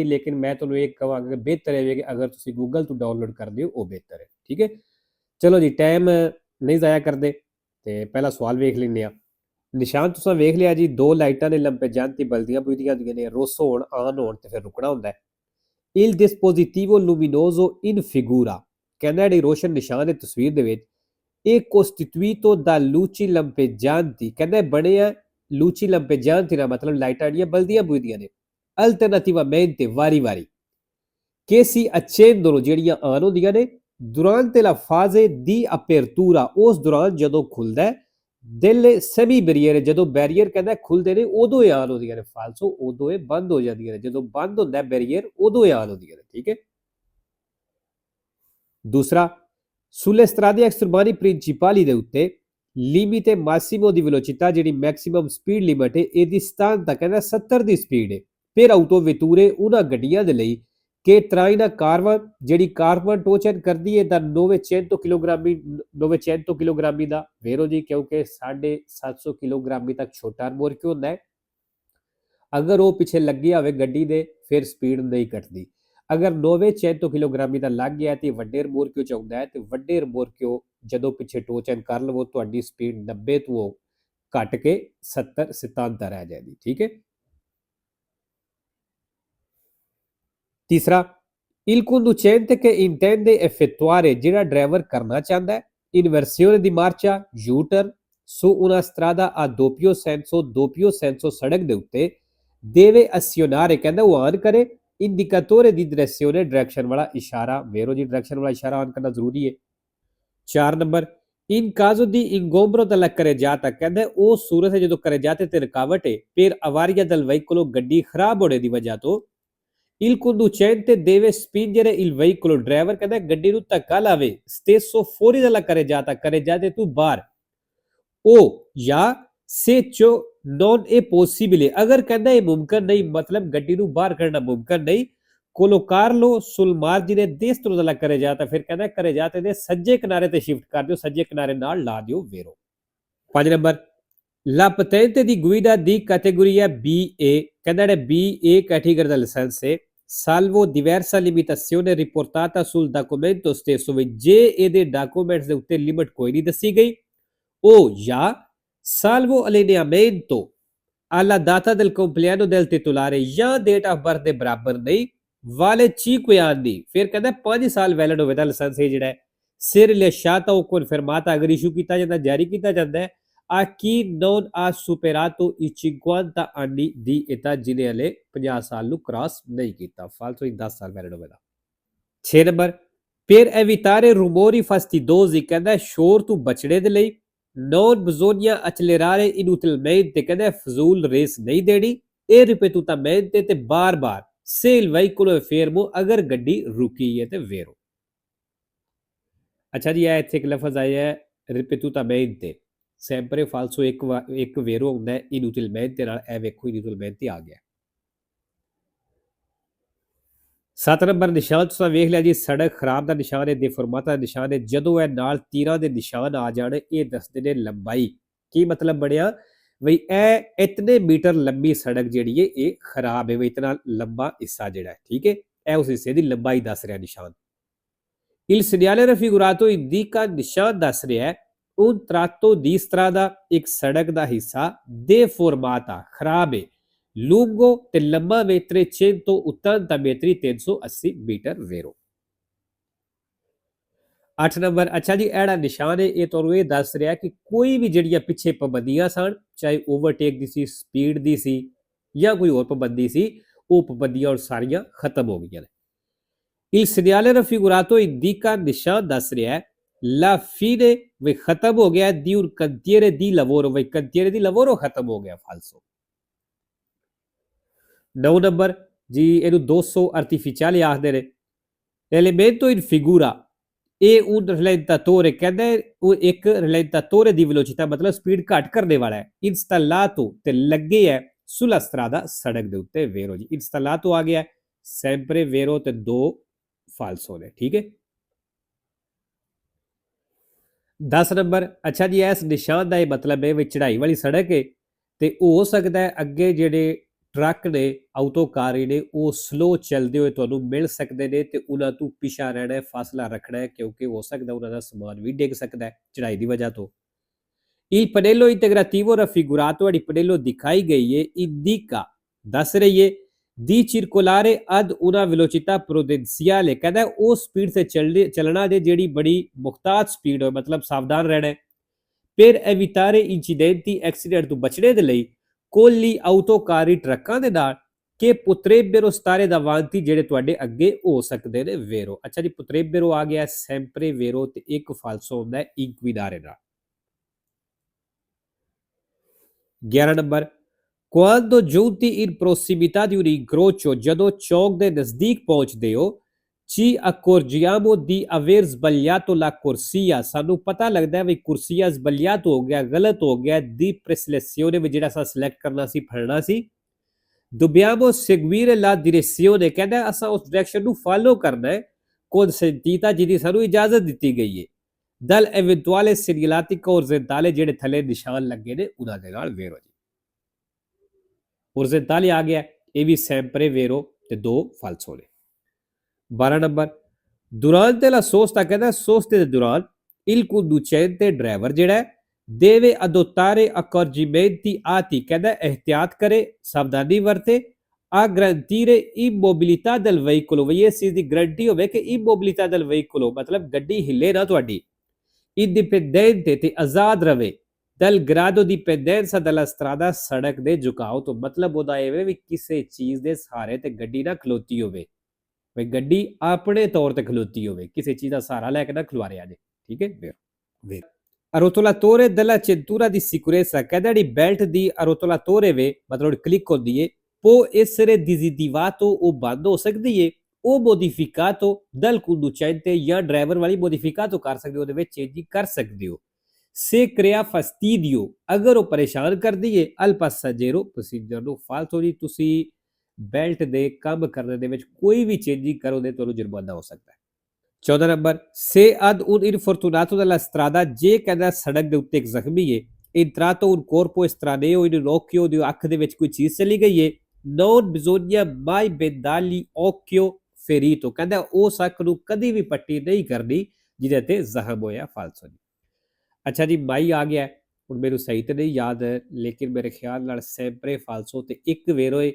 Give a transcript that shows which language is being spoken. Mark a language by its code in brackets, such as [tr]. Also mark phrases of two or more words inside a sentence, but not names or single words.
[pa] ਲੇਕਿਨ ਮੈਂ ਤੁਹਾਨੂੰ ਇਹ ਕਹਾਂਗਾ ਕਿ ਬਿਹਤਰ ਹੈ ਕਿ ਅਗਰ ਤੁਸੀਂ ਗੂਗਲ ਤੋਂ ਡਾਊਨਲੋਡ ਕਰਦੇ ਹੋ ਉਹ ਬਿਹਤਰ ਹੈ। ਠੀਕ ਹੈ, ਚਲੋ ਜੀ, ਟਾਈਮ ਨਹੀਂ ਜ਼ਾਇਆ ਕਰਦੇ ਤੇ ਪਹਿਲਾ ਸਵਾਲ ਵੇਖ ਲੈਂਦੇ ਹਾਂ। ਨਿਸ਼ਾਨ ਤੁਸੀਂ ਵੇਖ ਲਿਆ ਜੀ, ਦੋ ਲਾਈਟਾਂ ਨੇ ਲੰਬੇ ਜਾਂਤੀ ਬਲਦੀਆਂ ਬੁਝਦੀਆਂ ਹੁੰਦੀਆਂ ਨੇ, ਰੋਸ ਹੋਣ ਆਨ ਹੋਣ ਤੇ ਫਿਰ ਰੁਕਣਾ ਹੁੰਦਾ ਹੈ। [it] ਇਲ dispositivo luminoso in figura, [pa] ਕਹਿੰਦਾ ਜਿਹੜੀ ਰੋਸ਼ਨ ਨਿਸ਼ਾਨ ਹੈ ਤਸਵੀਰ ਦੇ ਵਿੱਚ, ਇਹ [it] costituito da luci lampeggianti, [pa] ਕਹਿੰਦਾ ਬਣਿਆ [it] luci lampeggianti [pa] ਦਾ ਮਤਲਬ ਲਾਈਟਾਂ ਜਿਹੜੀਆਂ ਬਲਦੀਆਂ ਬੁਝਦੀਆਂ ਨੇ, alternativamente ਵਾਰੀ ਵਾਰੀ [it] che si accendono, [pa] ਜਿਹੜੀਆਂ ਆਨ ਹੁੰਦੀਆਂ ਨੇ, [it] durante la fase di apertura, [pa] ਉਸ ਦੌਰਾਨ ਜਦੋਂ ਖੁੱਲਦਾ ਹੈ, [it] delle semi barriere, [pa] ਜਦੋਂ ਬੈਰੀਅਰ ਕਹਿੰਦਾ ਖੁੱਲਦੇ ਨੇ ਉਦੋਂ ਇਹ ਆਨ ਹੁੰਦੀਆਂ ਨੇ, ਫਾਲਸੋ ਉਦੋਂ ਇਹ ਬੰਦ ਹੋ ਜਾਂਦੀਆਂ ਨੇ, ਜਦੋਂ ਬੰਦ ਹੁੰਦਾ ਬੈਰੀਅਰ ਉਦੋਂ ਇਹ ਆਨ ਹੁੰਦੀਆਂ ਨੇ। ਠੀਕ ਹੈ, ਦੂਸਰਾ, [it] sulle strade extraurbane principali [pa] ਦੇ ਉੱਤੇ [it] limite massimo di velocità, [pa] ਜਿਹੜੀ ਮੈਕਸਿਮਮ ਸਪੀਡ ਲਿਮਟ ਹੈ ਇਹਦੀ ਸਥਾਨ ਤਾਂ ਕਹਿੰਦਾ 70 ਦੀ ਸਪੀਡ ਹੈ [it] per autovetture, [pa] ਉਹਨਾਂ ਗੱਡੀਆਂ ਦੇ ਲਈ ਕਿ ਟਰਾਈਨਾ ਕਾਰਵਨ, ਜਿਹੜੀ ਕਾਰਵਨ ਟੋਚਨ ਕਰਦੀ ਹੈ ਦਾ 900 ਕਿਲੋਗ੍ਰਾਮੀ ਦਾ ਵੇਰੋ ਜੀ, ਕਿਉਂਕਿ 750 ਕਿਲੋਗ੍ਰਾਮੀ ਤੱਕ ਛੋਟਾ ਰਿਮੋਰਕਿਓ ਹੁੰਦਾ ਹੈ। ਅਗਰ ਉਹ ਪਿੱਛੇ ਲੱਗਿਆ ਹੋਵੇ ਗੱਡੀ ਦੇ ਫਿਰ ਸਪੀਡ ਨਹੀਂ ਘਟਦੀ। ਅਗਰ 900 ਕਿਲੋਗ੍ਰਾਮੀ ਦਾ ਲੱਗ ਗਿਆ ਤੇ ਵੱਡੇ ਰਿਮੋਰਕਿਓ ਚ ਆਉਂਦਾ ਹੈ, ਤੇ ਵੱਡੇ ਰਿਮੋਰਕਿਓ ਜਦੋਂ ਪਿੱਛੇ ਟੋਚਨ ਕਰ ਲਵੋ ਤੁਹਾਡੀ ਸਪੀਡ 90 ਤੋਂ ਘਟ ਕੇ 70-77 ਰਹਿ ਜਾਏਗੀ। ਠੀਕ ਹੈ, तीसरा, [it] il conducente che intende effettuare, [pa] ਜਿਹੜਾ ਡਰਾਈਵਰ ਕਰਨਾ ਚਾਹੁੰਦਾ ਹੈ, [it] inversione di marcia, U-turn su una strada a doppio senso [pa] ਸੜਕ ਦੇ ਉੱਤੇ [it] deve azionare, [pa] ਕਹਿੰਦਾ ਉਹ ਆਨ ਕਰੇ [it] indicatore di direzione, [pa] ਡਾਇਰੈਕਸ਼ਨ ਵਾਲਾ ਇਸ਼ਾਰਾ, ਵੇਰੋ ਜੀ ਡਾਇਰੈਕਸ਼ਨ ਵਾਲਾ ਇਸ਼ਾਰਾ ਆਨ ਕਰਨਾ ਜ਼ਰੂਰੀ ਹੈ। 4 ਨੰਬਰ, [it] in caso di ingombro della carreggiata, [pa] ਕਹਿੰਦਾ ਉਹ ਸੂਰਤ ਹੈ ਜਦੋਂ carreggiate ਤੇ ਰੁਕਾਵਟ ਹੈ [it] per avaria del veicolo, [pa] ਗੱਡੀ ਖਰਾਬ ਹੋਣੇ ਦੀ ਵਜ੍ਹਾ ਤੋਂ [it] il conducente deve spingere il veicolo, [pa] ਡਰਾਈਵਰ ਕਹਿੰਦਾ ਗੱਡੀ ਨੂੰ ਧੱਕਾ ਲਾਵੇ [it] stesso fuori dalla carreggiata [pa] ਤੋਂ ਬਾਹਰ, ਉਹ ਜਾਂ [it] se ciò non è possibile, [pa] ਅਗਰ ਕਹਿੰਦਾ ਇਹ ਮੁਮਕਿਨ ਨਹੀਂ, ਮਤਲਬ ਗੱਡੀ ਨੂੰ ਬਾਹਰ ਕੱਢਣਾ ਮੁਮਕਿਨ ਨਹੀਂ, [it] collocarlo sul margine destro della carreggiata, [pa] ਫਿਰ ਕਹਿੰਦਾ carreggiata ਦੇ ਸੱਜੇ ਕਿਨਾਰੇ ਤੇ ਸ਼ਿਫਟ ਕਰ ਦਿਓ, ਸੱਜੇ ਕਿਨਾਰੇ ਨਾਲ ਲਾ ਦਿਓ ਵੇਰੋ। 5 ਨੰਬਰ, [it] la patente di guida di categoria BA, [pa] ਕਹਿੰਦਾ ਜਿਹੜਾ BA ਕੈਟੇਗਰੀ ਦਾ ਲਾਇਸੈਂਸ ਹੈ, [it] salvo diversa limitazione riportata sul documento stesso, [pa] ਜੇ ਇਹਦੇ ਡਾਕੂਮੈਂਟਸ ਦੇ ਉੱਤੇ ਲਿਮਟ ਕੋਈ ਨਹੀਂ ਦੱਸੀ ਗਈ, ਉਹ ਜਾਂ [it] salvo allineamento alla data del compleanno del titolare, [pa] ਜਾਂ [en] date of birth [pa] ਦੇ ਬਰਾਬਰ ਨਹੀਂ, ਵਾਲੇ 5 anni, ਫਿਰ ਕਹਿੰਦਾ 5 ਸਾਲ ਵੈਲਿਡ ਹੋਵੇ ਦਾ ਲਾਇਸੈਂਸ ਹੈ ਜਿਹੜਾ [it] se rilasciata o confermata, [pa] ਅਗਰ ਇਸ਼ੂ ਕੀਤਾ ਜਾਂਦਾ, ਜਾਰੀ ਕੀਤਾ ਜਾਂਦਾ ਹੈ, [it] a chi non ha superato i 50 anni di età, [pa] ਜਿਹਨੇ ਹਲੇ 50 ਸਾਲ ਨੂੰ ਕ੍ਰਾਸ ਨਹੀਂ ਕੀਤਾ, ਫਾਲਤੂ 10 ਸਾਲ ਵੈਲਿਡ ਹੋਵੇਗਾ। 6 ਨੰਬਰ, [it] per evitare rumori fastidiosi, [pa] ਕਹਿੰਦਾ ਸ਼ੋਰ ਤੋਂ ਬਚਣੇ ਦੇ ਲਈ [it] non bisogna accelerare inutilmente, [pa] ਕਹਿੰਦਾ ਫਜ਼ੂਲ ਰੇਸ ਨਹੀਂ ਦੇਣੀ, [it] e ripetutamente, [pa] ਤੇ ਬਾਰ-ਬਾਰ [it] se il veicolo è fermo [pa] ਅਗਰ ਗੱਡੀ ਰੁਕੀ ਹੈ ਤੇ vero। ਅੱਛਾ ਜੀ, ਇਹ ਇੱਥੇ ਇੱਕ ਲਫ਼ਜ਼ ਆਇਆ ਹੈ ripetutamente, [it] sempre falso, [pa] ਇੱਕ vero ਹੁੰਦਾ ਹੈ inutilmente ਨਾਲ, ਇਹ ਵੇਖੋ inutilmente ਆ ਗਿਆ। 7 ਨੰਬਰ ਨਿਸ਼ਾਨ ਤੁਸੀਂ ਵੇਖ ਲਿਆ ਜੀ, ਸੜਕ ਖਰਾਬ ਦਾ ਨਿਸ਼ਾਨ ਹੈ, ਦੇਫਰਮਾਤਾ ਦਾ ਨਿਸ਼ਾਨ ਹੈ। ਜਦੋਂ ਇਹ ਨਾਲ ਤੀਰਾਂ ਦੇ ਨਿਸ਼ਾਨ ਆ ਜਾਣ, ਇਹ ਦੱਸਦੇ ਨੇ ਲੰਬਾਈ। ਕੀ ਮਤਲਬ ਬਣਿਆ ਬਈ ਇਹ ਇਤਨੇ ਮੀਟਰ ਲੰਬੀ ਸੜਕ ਜਿਹੜੀ ਹੈ ਇਹ ਖਰਾਬ ਹੈ, ਬਈ ਇਤਨਾ ਲੰਬਾ ਹਿੱਸਾ ਜਿਹੜਾ ਹੈ, ਠੀਕ ਹੈ, ਇਹ ਉਸ ਹਿੱਸੇ ਦੀ ਲੰਬਾਈ ਦੱਸ ਰਿਹਾ ਨਿਸ਼ਾਨ। [it] Il segnale raffigurato indica [pa] ਨਿਸ਼ਾਨ ਦੱਸ ਰਿਹਾ ਹੈ [it] un tratto di strada, [pa] ਇੱਕ ਸੜਕ ਦਾ ਹਿੱਸਾ deformata ਖਰਾਬ ਹੈ, lungo ਤੇ ਲੰਮਾ ਵੇ 380 metri 380 ਮੀਟਰ vero। 8 ਨੰਬਰ, ਅੱਛਾ ਜੀ, ਇਹੜਾ ਨਿਸ਼ਾਨ ਹੈ ਇਹ ਤੁਹਾਨੂੰ ਇਹ ਦੱਸ ਰਿਹਾ ਕਿ ਕੋਈ ਵੀ ਜਿਹੜੀਆਂ ਪਿੱਛੇ ਪਾਬੰਦੀਆਂ ਸਨ, ਚਾਹੇ ਓਵਰਟੇਕ ਦੀ ਸੀ, ਸਪੀਡ ਦੀ ਸੀ ਜਾਂ ਕੋਈ ਹੋਰ ਪਾਬੰਦੀ ਸੀ, ਉਹ ਪਾਬੰਦੀਆਂ ਹੁਣ ਸਾਰੀਆਂ ਖਤਮ ਹੋ ਗਈਆਂ ਨੇ। [it] Il segnale raffigurato indica [pa] ਨਿਸ਼ਾਨ ਦੱਸ ਰਿਹਾ ਹੈ [it] la fine [pa] ਵੀ ਖਤਮ ਹੋ ਗਿਆ [it] di un cantiere di lavoro, ਵੀ cantiere di lavoro [pa] ਖਤਮ ਹੋ ਗਿਆ, [it] falso। [pa] 9 ਨੰਬਰ ਜੀ, ਇਹਨੂੰ 200 artificiali ਆਖਦੇ ਨੇ। [it] L'elemento in figura ਇਹ un rallentatore, [pa] ਕਹਿੰਦਾ ਉਹ ਇੱਕ rallentatore ਦੀ velocità ਮਤਲਬ ਸਪੀਡ ਘੱਟ ਕਰਨੇ ਵਾਲਾ ਹੈ, installato ਤੇ ਲੱਗੇ ਹੈ [it] sulla strada [pa] ਸੜਕ ਦੇ ਉੱਤੇ, vero ਜੀ। installato ਆ ਗਿਆ [it] sempre vero [pa] ਤੇ 2 falso ਨੇ, ਠੀਕ ਹੈ। 10 ਨੰਬਰ, ਅੱਛਾ ਜੀ, ਇਸ ਨਿਸ਼ਾਨ ਦਾ ਇਹ ਮਤਲਬ ਹੈ ਵੀ ਚੜਾਈ ਵਾਲੀ ਸੜਕ ਹੈ ਤੇ ਹੋ ਸਕਦਾ ਹੈ ਅੱਗੇ ਜਿਹੜੇ ਟਰੱਕ ਨੇ, ਆਟੋਕਾਰੀ ਨੇ, ਉਹ ਸਲੋ ਚੱਲਦੇ ਹੋਏ ਤੁਹਾਨੂੰ ਮਿਲ ਸਕਦੇ ਨੇ ਤੇ ਉਹਨਾਂ ਤੋਂ ਪਿੱਛਾ ਰਹਿਣਾ ਹੈ, ਫਾਸਲਾ ਰੱਖਣਾ ਹੈ, ਕਿਉਂਕਿ ਹੋ ਸਕਦਾ ਉਹਨਾਂ ਦਾ ਸਮਾਨ ਵੀ ਡਿੱਗ ਸਕਦਾ ਹੈ ਚੜਾਈ ਦੀ ਵਜ੍ਹਾ ਤੋਂ। [it] Il pannello integrativo raffigurato, [pa] ਜਿਹੜੀ ਪਨੇਲੋ ਦਿਖਾਈ ਗਈ ਹੈ, indica ਦੱਸ ਰਹੀ ਹੈ [it] di circolare ad una velocità prudenziale, [pa] ਕਹਿੰਦਾ ਉਹ ਸਪੀਡ ਤੇ ਚੱਲਣਾ ਜੇ ਜਿਹੜੀ ਬੜੀ ਮੁਹਤਾਤ ਸਪੀਡ ਹੋਵੇ, ਮਤਲਬ ਸਾਵਧਾਨ ਰਹਿਣਾ ਹੈ। [it] per evitare incidenti, [pa] ਐਕਸੀਡੈਂਟ ਤੋਂ ਬਚਣੇ ਦੇ ਲਈ ਕੋਲੀ ਆਟੋਕਾਰੀ ਟਰੱਕਾਂ ਦੇ ਨਾਲ ਕਿ [it] potrebbero stare davanti, [pa] ਜਿਹੜੇ ਤੁਹਾਡੇ ਅੱਗੇ ਹੋ ਸਕਦੇ ਨੇ, vero। ਅੱਛਾ ਜੀ, potrebbero ਆ ਗਿਆ [it] sempre vero [pa] ਤੇ ਇੱਕ falso ਹੁੰਦਾ ਹੈ inquinare ਨਾਲ। 11 ਨੰਬਰ, [it] quando giunti in prossimità di un incrocio, [pa] ਜਦੋਂ ਚੌਕ ਦੇ ਨਜ਼ਦੀਕ ਪਹੁੰਚਦੇ ਹੋ, [it] ci accorgiamo di aver sbagliato la corsia, [pa] ਸਾਨੂੰ ਪਤਾ ਲੱਗਦਾ ਹੈ ਵੀ ਕੁਰਸੀਆ sbagliato ਹੋ ਗਿਆ, ਗਲਤ ਹੋ ਗਿਆ, [it] di preselezione [pa] ਵੀ ਜਿਹੜਾ ਸਾਨੂੰ ਸਿਲੈਕਟ ਕਰਨਾ ਸੀ, ਫੜਨਾ ਸੀ। [it] dobbiamo seguire la direzione, [pa] ਕਹਿੰਦਾ ਅਸਾਂ ਉਸ ਡਾਇਰੈਕਸ਼ਨ ਨੂੰ ਫਾਲੋ ਕਰਨਾ ਹੈ, consentita, ਜਿਹਦੀ ਸਾਨੂੰ ਇਜਾਜ਼ਤ ਦਿੱਤੀ ਗਈ ਹੈ, [it] dal eventuale segnalati orizzontale, [pa] ਜਿਹੜੇ ਥੱਲੇ ਨਿਸ਼ਾਨ ਲੱਗੇ ਨੇ ਉਹਨਾਂ ਦੇ ਨਾਲ, vero ਜੀ। orizzontale ਆ ਗਿਆ, ਇਹ ਵੀ [it] sempre vero [pa] ਤੇ 2 falso ਨੇ। 12 ਨੰਬਰ, [it] durante la sosta, [pa] ਕਹਿੰਦਾ ਸੋਸਤੇ ਦੇ ਦੌਰਾਨ [it] il conducente, [pa] ਡਰਾਈਵਰ ਜਿਹੜਾ ਹੈ, [it] deve adottare accorgimenti atti, [pa] ਕਹਿੰਦਾ ਇਹਤਿਆਤ ਕਰੇ, ਸਾਵਧਾਨੀ ਵਰਤੇ, [it] a garantire immobilità del veicolo, [pa] ਵੀ ਇਸ ਚੀਜ਼ ਦੀ ਗਰੰਟੀ ਹੋਵੇ ਕਿ [it] immobilità del veicolo [pa] ਮਤਲਬ ਗੱਡੀ ਹਿੱਲੇ ਨਾ ਤੁਹਾਡੀ, indipendente ਤੇ ਆਜ਼ਾਦ ਰਵੇ, [it] dal grado di pendenza della strada, [pa] ਸੜਕ ਦੇ ਝੁਕਾਓ ਤੋਂ, ਮਤਲਬ ਉਹਦਾ ਇਹ ਵੀ ਕਿਸੇ ਚੀਜ਼ ਦੇ ਸਹਾਰੇ ਤੇ ਗੱਡੀ ਨਾ ਖਲੋਤੀ ਹੋਵੇ, ਵੀ ਗੱਡੀ ਆਪਣੇ ਤੌਰ ਤੇ ਖਲੋਤੀ ਹੋਵੇ, ਕਿਸੇ ਚੀਜ਼ ਦਾ ਸਹਾਰਾ ਲੈ ਕੇ ਨਾ ਖਲਵਾਰਿਆ ਜੇ, ਠੀਕ ਹੈ, vero। [it] arrotolatore della cintura di sicurezza, [pa] ਕਹਿੰਦਾ ਜਿਹੜੀ ਬੈਲਟ ਦੀ arrotolatore ਵੇ ਮਤਲਬ ਕਲਿੱਕ ਹੁੰਦੀ ਹੈ, [it] può essere disattivato, [pa] ਉਹ ਬੰਦ ਹੋ ਸਕਦੀ ਹੈ, ਉਹ modificato dal conducente, ਜਾਂ ਡਰਾਈਵਰ ਵਾਲੀ modificato ਕਰ ਸਕਦੇ ਹੋ, ਉਹਦੇ ਵਿੱਚ ਚੇਂਜ ਕਰ ਸਕਦੇ ਹੋ। [it] se crea fastidio, [pa] ਅਗਰ ਉਹ ਪਰੇਸ਼ਾਨ ਕਰਦੀ ਹੈ, [it] al passeggero, [pa] ਪੈਸੇਂਜਰ ਨੂੰ, falso ਜੀ। ਤੁਸੀਂ ਬੈਲਟ ਦੇ ਕੰਮ ਕਰਨ ਦੇ ਵਿੱਚ ਕੋਈ ਵੀ ਚੇਂਜਿੰਗ ਕਰੋ ਤੇ ਤੁਹਾਨੂੰ ਜੁਰਮਾਨਾ ਹੋ ਸਕਦਾ ਹੈ। 14 ਨੰਬਰ, [it] se ad un infortunato della strada, [pa] ਜੇ ਕਹਿੰਦਾ ਸੜਕ ਦੇ ਉੱਤੇ ਇੱਕ ਜ਼ਖਮੀ ਹੈ, [it] entrato un corpo estraneo in un occhio, [pa] ਦੀ ਅੱਖ ਦੇ ਵਿੱਚ ਕੋਈ ਚੀਜ਼ ਚਲੀ ਗਈ ਹੈ, [it] non bisogna mai bendargli occhio ferito, [pa] ਕਹਿੰਦਾ ਉਸ ਅੱਖ ਨੂੰ ਕਦੀ ਵੀ ਪੱਟੀ ਨਹੀਂ ਕਰਨੀ ਜਿਹਦੇ ਤੇ ਜ਼ਖਮ ਹੋਇਆ, falso ਜੀ। ਅੱਛਾ ਜੀ, ਮਾਈ ਆ ਗਿਆ, ਹੁਣ ਮੈਨੂੰ ਸਹੀ ਤੇ ਨਹੀਂ ਯਾਦ, ਲੇਕਿਨ ਮੇਰੇ ਖਿਆਲ ਨਾਲ [it] sempre falso [pa] ਤੇ ਇੱਕ vero ਹੈ।